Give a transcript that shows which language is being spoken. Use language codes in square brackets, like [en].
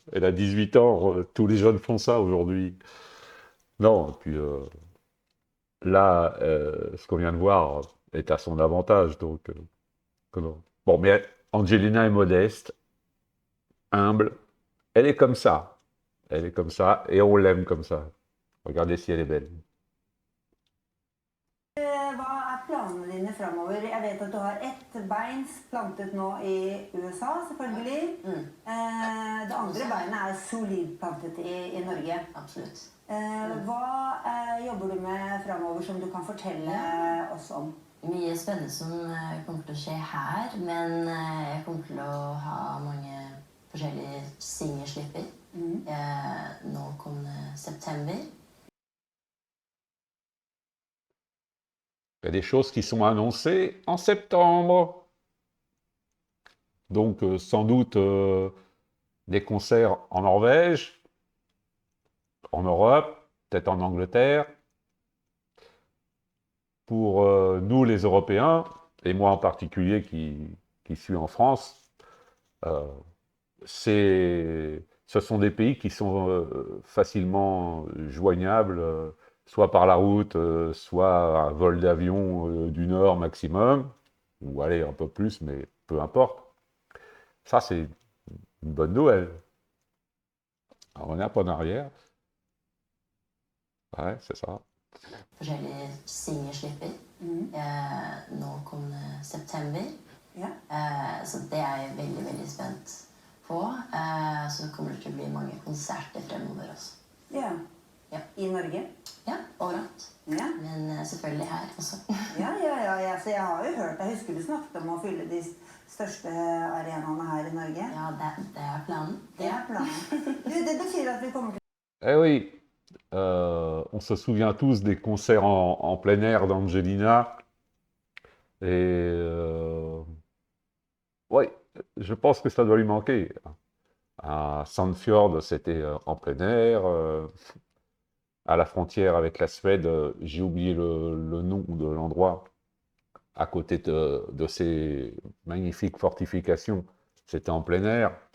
[fr] Elle a 18 ans, tous les jeunes font ça aujourd'hui. Non, et puis là, ce qu'on vient de voir est à son avantage. Donc, non. Bon, mais Angelina est modeste, humble. Elle est comme ça. Elle est comme ça, et on l'aime comme ça. Regardez si elle est belle. [no] hva er planene dine fremover? Jeg vet at du har ett bein plantet nå i USA, selvfølgelig. Det andre beinet er solid plantet i Norge. Absolutt. Hva jobber du med fremover som du kan fortelle oss om? Mye spennende som kommer til å skje her, men jeg kommer til å ha mange forskjellige singelslipper nå kommende september. [fr] Il y a des choses qui sont annoncées en septembre. Donc, sans doute, des concerts en Norvège, en Europe, peut-être en Angleterre. Pour nous, les Européens, et moi en particulier qui suis en France, ce sont des pays qui sont facilement joignables, soit par la route, soit un vol d'avion d'une heure maximum, ou aller un peu plus, mais peu importe. Ça, c'est une bonne nouvelle. Alors, on est un peu en arrière. Ouais, c'est ça. [no] Forskjellige singelslipper nå kommende september. Ja. Så det er jeg veldig, veldig spent på. Så det kommer til å bli mange konserter fremover også. Ja. Ja. I Norge? Ja, overalt. Ja. Men selvfølgelig her også. Ja. Så jeg har jo hørt, jeg husker du snakket om å fylle de største arenaene her i Norge. Ja, det er planen. Det er planen. Du, det betyr at vi kommer til [fr] Eh oui, on se souvient tous des concerts en plein air d'Angelina. Et oui, je pense que ça doit lui manquer. À Sandfjord, c'était en plein air. À la frontière avec la Suède, j'ai oublié le nom de l'endroit, à côté de ces magnifiques fortifications, c'était en plein air.